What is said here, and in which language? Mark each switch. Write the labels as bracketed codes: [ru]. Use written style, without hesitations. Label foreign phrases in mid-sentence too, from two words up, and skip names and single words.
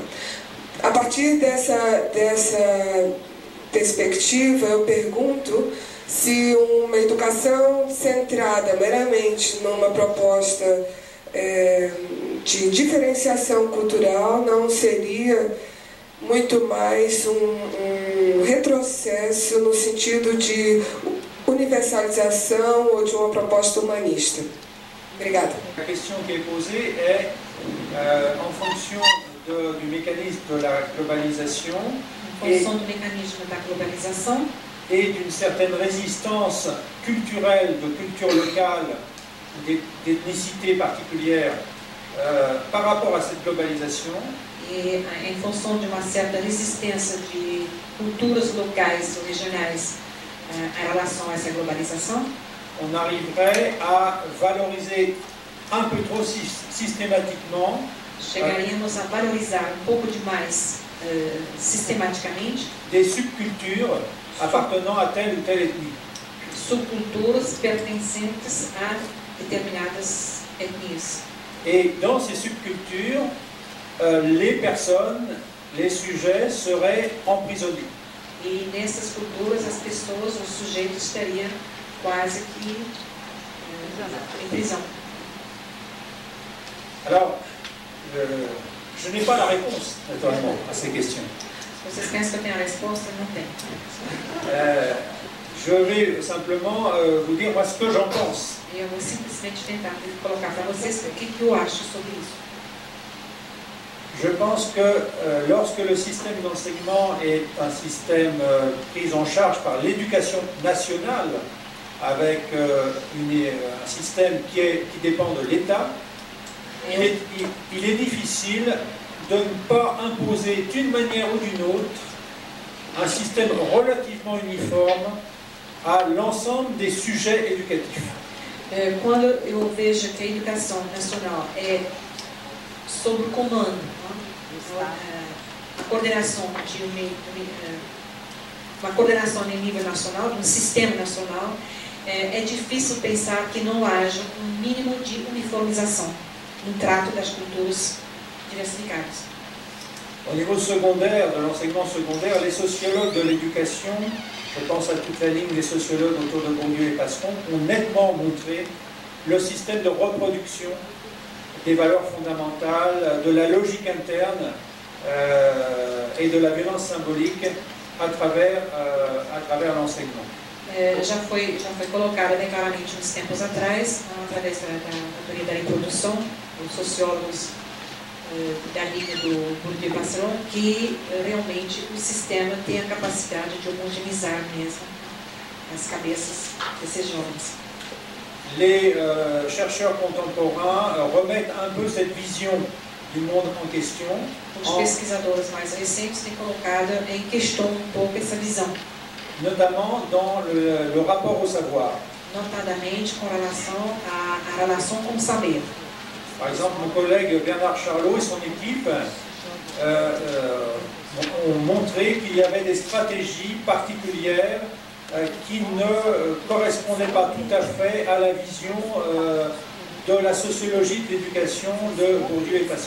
[pt] A partir dessa perspectiva, eu pergunto se uma educação centrada meramente numa proposta de diferenciação cultural não seria muito mais um retrocesso no sentido de universalização ou de uma proposta humanista. Obrigada. [fr] La question qui est posée est en fonction du mécanisme de la globalisation et d'une certaine résistance culturelle, de culture locale, d'ethnicité particulière par rapport à cette globalisation. [pt] E em função de uma certa resistência de culturas locais ou regionais em relação a essa globalização, [fr] on arriverait à valoriser un peu trop systématiquement [pt] chegaríamos a valorizar um pouco demais sistematicamente [fr] des subcultures appartenant à telle ou telle ethnie. [pt] Subculturas pertencentes a determinadas etnias. [fr] Et dans ces subcultures, les personnes, les sujets seraient emprisonnés. [pt] E nessas culturas as pessoas, os sujeitos estariam quase que em prisão. [fr] Alors, je n'ai pas la réponse, naturellement, à ces questions. [pt] Vocês pensam que eu tenho a resposta? Não tenho. [fr] Je vais simplement vous dire moi ce que j'en pense. [pt] Eu vou simplesmente tentar colocar para vocês o que eu acho sobre isso. [fr] Je pense que lorsque le système d'enseignement est un système pris en charge par l'éducation nationale, avec un système qui dépend de l'État, il est difficile de ne pas imposer d'une manière ou d'une autre un système relativement uniforme à l'ensemble des sujets éducatifs. [pt] Quando eu vejo que a educação nacional é sob o comando, a coordenação uma coordenação em nível nacional, um sistema nacional, é difícil pensar que não haja um mínimo de uniformização no trato das culturas diversificadas. [fr] Au niveau secondaire, de l'enseignement secondaire, les sociologues de l'éducation, je pense à toute la ligne des sociologues autour de Bourdieu et Passeron, ont nettement montré le système de reproduction des valeurs fondamentales, de la logique interne et de la violence symbolique à travers l'enseignement. [pt] Já foi colocada bem claramente uns tempos atrás, através da teoria da reprodução, os sociólogos da linha do Bourdieu e Passeron, que realmente o sistema tem a capacidade de homogeneizar mesmo as cabeças desses jovens. [fr] Les chercheurs contemporains remettent un peu cette vision du monde en question. [pt] Os pesquisadores mais recentes têm colocado em questão um pouco essa visão. [fr] Notamment dans le rapport au savoir. [pt] Notadamente com relação à relação com o saber. [fr] Par exemple, mon collègue Bernard Charlot et son équipe ont montré qu'il y avait des stratégies particulières qui ne correspondaient pas tout à fait à la vision de la sociologie de l'éducation de Bourdieu et Pascal.